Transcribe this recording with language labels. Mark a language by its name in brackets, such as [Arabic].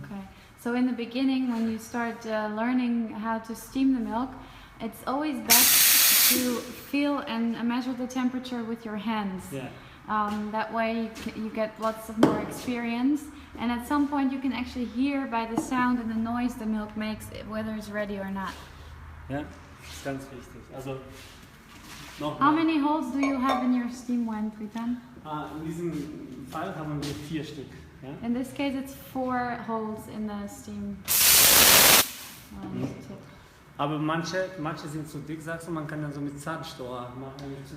[English] Okay. So in the beginning, when you start learning how to steam the milk, it's always best to feel and measure the temperature with your hands. [German] Ja. [English] That way you get lots of more experience, and at some point you can actually hear by the sound and the noise the milk makes whether it's ready or not. [German] Ja, das ist ganz wichtig. Also [English] How [German] nochmal. [English] many holes do you have in your steam wine, Dritan? [German] In diesem Fall haben wir 4 Stück. Ja? [English] In this case, it's 4 holes in the steam. [German] Aber manche sind zu dick, sagst du, man kann dann so mit Zahnstocher machen.